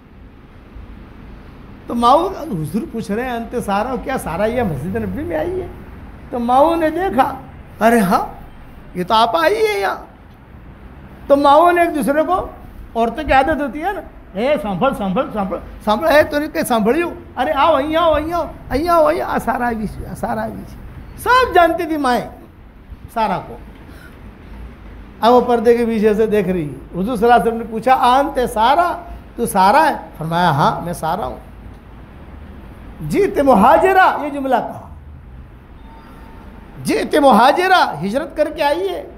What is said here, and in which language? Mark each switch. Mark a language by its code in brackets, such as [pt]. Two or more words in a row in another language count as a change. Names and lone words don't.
[ur] تو ماؤں، حضور پوچھ رہے ہیں انت سارا، کیا سارا یہ مسجد نبی میں آئی ہے؟ تو ماؤں نے دیکھا، ارے ہاں یہ تو آپ آئی ہے یہاں۔ تو ماؤں نے ایک دوسرے کو، عورتوں کی عادت ہوتی ہے نا، اے سانبھل سانبھل سانبھل سانبھل، اے تو نہیں کہ سانبھڑی ہو، ارے آؤ [gu] અહીં આવો અહીં આવો અહીં આવો અહીં [ur] آ، سارا [gu] આવી છે، [ur] سارا [gu] આવી છે۔ [ur] سب جانتی تھی مائیں سارا کو۔ اب وہ پردے کے پیچھے سے دیکھ رہی ہے۔ حضور صلی اللہ علیہ وسلم نے پوچھا انت سارا، تو سارا ہے؟ فرمایا ہاں میں سارا ہوں۔ [ar] جیت مہاجرہ، [ur] یہ جملہ کہا، [ar] جیت مہاجرہ، [ur] ہجرت کر کے آئی ہے؟